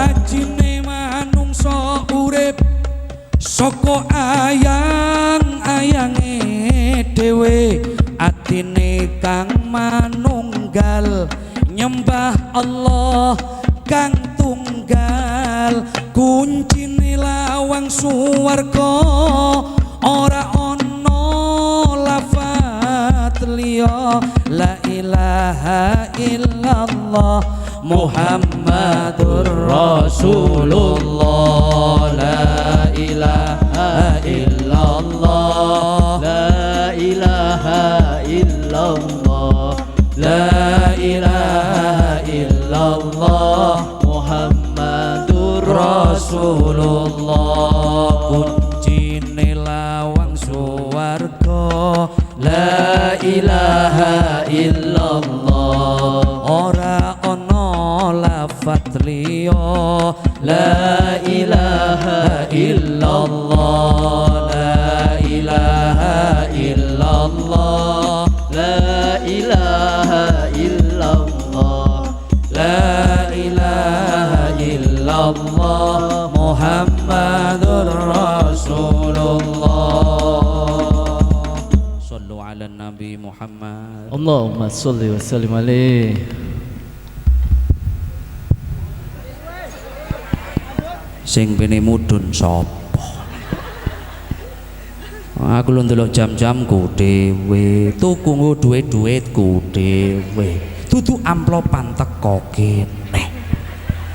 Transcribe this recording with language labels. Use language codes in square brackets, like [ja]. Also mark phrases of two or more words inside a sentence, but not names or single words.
[jv] Ajine manungsa urip saka ayang-ayange dhewe, atine kang manunggal nyembah Allah kang tunggal. Kuncine lawang suwarga ora ana lafat liya. [ar] لا إله إلا الله محمد رسول الله. لا إله إلا الله لا إله إلا الله لا إله إلا الله محمد رسول الله. [jv] Kuncine lawang suwarga [ar] لا إله إلا الله, [jv] ora ana lafat liya. [ar] لا إله إلا الله لا إله إلا الله لا إله إلا الله لا إله إلا الله محمد رسول الله. صلوا على النبي محمد. اللهم صل وسلم عليه. [jv] Sing bene mudhun sapa? Aku lho ndelok jam-jamku dhewe, tuku nggo duit-duitku dhewe. Dudu amplopan teko kene.